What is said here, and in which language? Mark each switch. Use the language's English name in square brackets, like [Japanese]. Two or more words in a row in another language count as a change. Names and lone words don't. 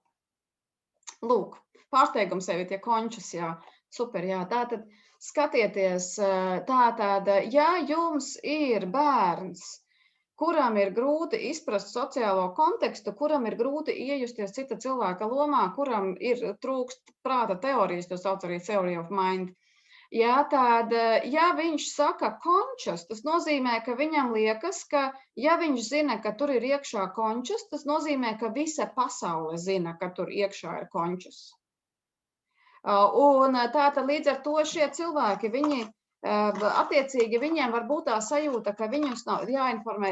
[Latvian] Lūk, pārsteigums sevi tie končus, jā, super, jā. Tātad skatieties, tātad, ja jums ir bērns, kuram ir grūti izprast sociālo kontekstu, kuram ir grūti iejusties cita cilvēka lomā, kuram ir trūkst prāta teorijas, to sauc arī [English] theory of mind. [Latvian] Jā, tad, ja viņš saka končas, tas nozīmē, ka viņam liekas, ka, ja viņš zina, ka tur ir iekšā končas, tas nozīmē, ka visa pasaule zina, ka tur iekšā ir končas. Un tātad līdz ar to šie cilvēki, viņi attiecīgi viņiem var būt tā sajūta, ka viņus nav jāinformē